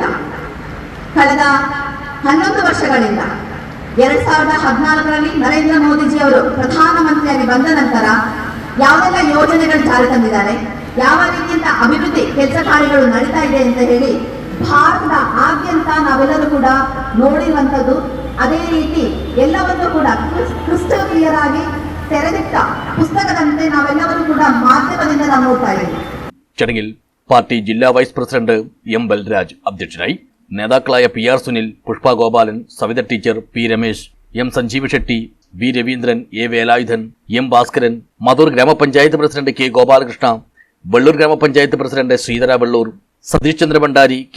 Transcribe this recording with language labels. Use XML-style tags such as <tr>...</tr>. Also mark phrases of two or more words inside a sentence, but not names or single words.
<kn>ಕಳೆದ 11 ವರ್ಷಗಳಿಂದ 2014ರಲ್ಲಿ ನರೇಂದ್ರ ಮೋದಿಜಿ ಅವರು ಪ್ರಧಾನಮಂತ್ರಿಯಾಗಿ ಬಂದ ನಂತರ ಯಾವೆಲ್ಲ ಯೋಜನೆಗಳು ಜಾರಿ ತಂದಿದ್ದಾರೆ, ಯಾವ ರೀತಿಯಂತ ಅಭಿವೃದ್ಧಿ ಕೆಲಸ ಕಾರ್ಯಗಳು ನಡೀತಾ ಇದೆ ಅಂತ ಹೇಳಿ ಭಾರತದ ಆದ್ಯಂತ ನಾವೆಲ್ಲರೂ ಕೂಡ ನೋಡಿರುವಂಥದ್ದು. ಅದೇ ರೀತಿ ಎಲ್ಲವನ್ನೂ ಕೂಡ</kn> <en>crystal clear</en> <kn>ಆಗಿ ತೆರೆದಿಟ್ಟ ಪುಸ್ತಕದಂತೆ ನಾವೆಲ್ಲರೂ ಕೂಡ ಮಾಧ್ಯಮದಿಂದ ನಾವು ನೋಡ್ತಾ ಇದ್ದೀವಿ.</kn> <ml>ചടങ്ങിൽ പാർട്ടി ജില്ലാ</ml> <en>vice president</en> <ml>M. ബൽരാജ് അധ്യക്ഷനായി. നേതാക്കളായ PR സുനിൽ, പുഷ്പ ഗോപാലൻ, സവിത ടീച്ചർ, P. രമേശ്, M. സഞ്ജീവ് ഷെട്ടി, V. രവീന്ദ്രൻ, A. വേലായുധൻ, M. ഭാസ്കരൻ, മധൂർ ഗ്രാമപഞ്ചായത്ത് പ്രസിഡന്റ് K. ഗോപാലകൃഷ്ണ, വെള്ളൂർ ഗ്രാമപഞ്ചായത്ത് പ്രസിഡന്റ് ശ്രീധര വെള്ളൂർ, സതീഷ് ചന്ദ്ര ഭണ്ഡാരി, K.</ml>